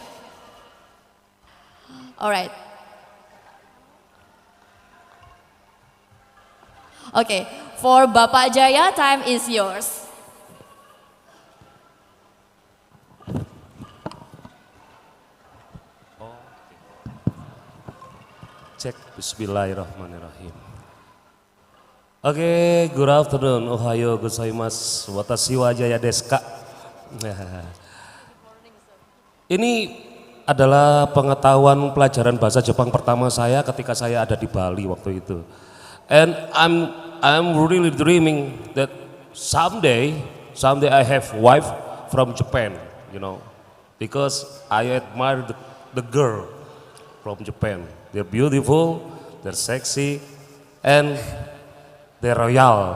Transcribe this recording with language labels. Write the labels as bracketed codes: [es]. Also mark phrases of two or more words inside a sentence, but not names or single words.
[en] All right. Okay, for Bapak Jaya, time is yours. [id] Cek, bismillahirrahmanirrahim. [en] Okay, good afternoon, [ja] おはようございます、私はJayaですか. [id] Ini adalah pengetahuan pelajaran bahasa Jepang pertama saya ketika saya ada di Bali waktu itu. [en] And I'm really dreaming that someday I have wife from Japan, because I admire the girl from Japan. They're beautiful, they're sexy, and they're royal.